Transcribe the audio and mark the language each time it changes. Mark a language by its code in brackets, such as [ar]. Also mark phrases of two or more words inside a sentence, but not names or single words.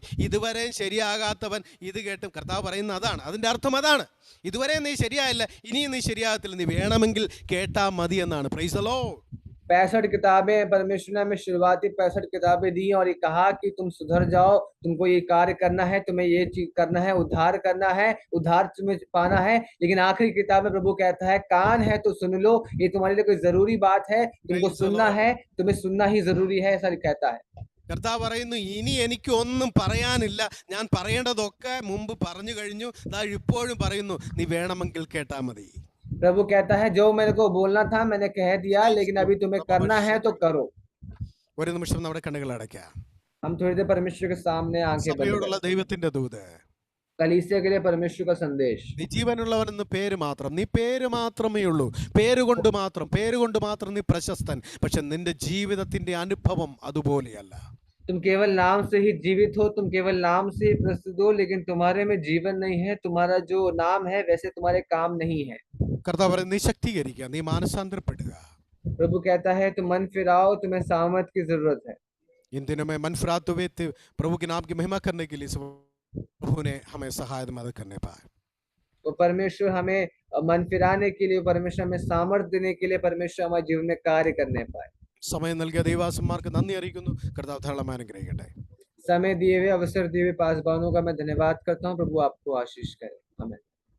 [ml] ഇതുവരെയും ശരിയാകാത്തവൻ ഇത് കേട്ടും. കർത്താവ് പറയുന്ന അതാണ്, അതിൻ്റെ അർത്ഥം അതാണ്. ഇതുവരെ നീ ശരിയായില്ല, ഇനിയും നീ ശരിയാകത്തില്ല, നീ വേണമെങ്കിൽ കേട്ടാൽ മതി എന്നാണ്. [en] Praise the Lord. [hi] 65 किताबें परमेश्वर ने हमें शुरुआती 65 किताबें दी और ये कहा कि तुम सुधर जाओ, तुमको ये कार्य करना है, तुम्हें ये चीज करना है, उद्धार करना है, उद्धार तुम्हें पाना है। लेकिन आखिरी किताब में प्रभु कहता है कान है तो सुन लो, ये तुम्हारे लिए कोई जरूरी बात है, तुमको सुनना है, तुम्हें सुनना ही जरूरी है, ऐसा कहता है। [ml] കർത്താവ് പറയുന്നു, ഇനി എനിക്ക് ഒന്നും പറയാനില്ല, ഞാൻ പറയേണ്ടതൊക്കെ മുമ്പ് പറഞ്ഞു കഴിഞ്ഞു, ഇപ്പോഴും പറയുന്നു, നീ വേണമെങ്കിൽ കേട്ടാൽ മതി. [hi] प्रभु कहता है जो मेरे को बोलना था मैंने कह दिया, लेकिन अभी तुम्हें करना है तो करो। [ml] ഒരു നിമിഷം നമ്മുടെ കണ്ണുകൾ അടയ്ക്കാം. [hi] हम थोड़ी देर परमेश्वर के सामने आंखें बंद [ml] സഭയോടുള്ള ദൈവത്തിന്റെ ദൂത്, [hi] कलीसिया के लिए परमेश्वर का संदेश। [ml] നീ ജീവനുള്ളവനെന്ന് പേര് മാത്രം, നീ പേര് മാത്രമേ ഉള്ളൂ. പേരുകൊണ്ട് മാത്രം നീ പ്രശസ്തൻ. പക്ഷെ നിന്റെ ജീവിതത്തിന്റെ അനുഭവം അതുപോലെയല്ല. [hi] तुम केवल नाम से ही जीवित हो, तुम केवल नाम से ही प्रसिद्ध हो, लेकिन तुम्हारे में जीवन नहीं है। तुम्हारा जो नाम है वैसे तुम्हारे काम नहीं है। [ml] കർത്താവ് പറയുന്നത്, നീ ശക്തീകരിക്കുക, നീ മാനസാന്തരപ്പെടുക. [hi] प्रभु कहता है तुम मन फिराओ, तुम्हें सामर्थ की जरूरत है। इन दिनों में मन फिराते हुए प्रभु के नाम की महिमा करने के लिए प्रभु ने हमें सहायता मदद करने पाए. तो परमेश्वर हमें मन फिराने के लिए, परमेश्वर हमें सामर्थ देने के लिए, परमेश्वर हमारे जीवन में कार्य करने पाए. [ml] സമയം നൽകിയ ദൈവാസന്മാർക്ക് നന്ദി അറിയിക്കുന്നു. കർത്താവ് ധാരാളം അനുഗ്രഹിക്കട്ടെ. [hi] समय दिए हुए, अवसर दिए हुए पासवानों का मैं धन्यवाद करता हूँ. प्रभु आपको आशीष करे. आमीन.